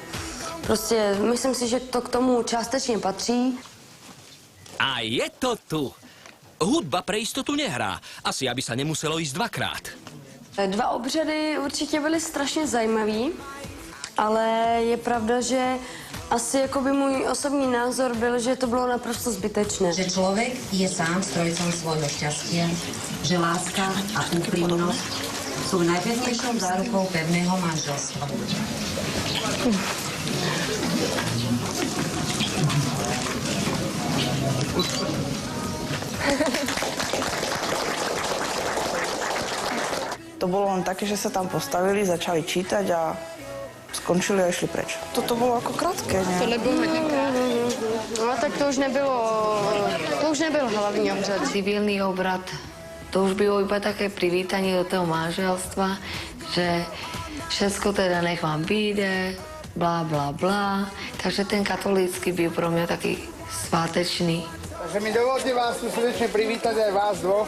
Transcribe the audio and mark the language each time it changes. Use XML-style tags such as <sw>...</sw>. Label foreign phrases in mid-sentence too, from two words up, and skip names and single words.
<cs>Prostě myslím si, že to k tomu částečně patří.</cs> <sk>A je to tu. Hudba pre istotu nehrá. Asi, aby sa nemuselo ísť 2krát.</sk> <cs>2 obřady určitě byly strašně zajímavý, ale je pravda, že asi jakoby můj osobní názor byl, že to bylo naprosto zbytečné.</cs> <sk>Že človek je sám strojcom svojho šťastia, že láska a úprimnosť sú najpevnejšou zárukou pevného manželstva. To bolo len také, že sa tam postavili, začali čítať a skončili a išli preč. Toto bolo ako krátké, ne?</sk> <cs>To nebylo hodně krátké. No tak to už nebyl hlavní obřad.</cs> <sk>Civilný obrad To už bylo iba také privítanie do toho manželstva, že všetko teda nech vám vyjde, blá, blá, blá. Takže ten katolícky</sk> <cs>byl pro mě</cs> <sk>taký svátečný. Takže mi dovolte vás tu srdečne privítať aj vás dvoch.</sk>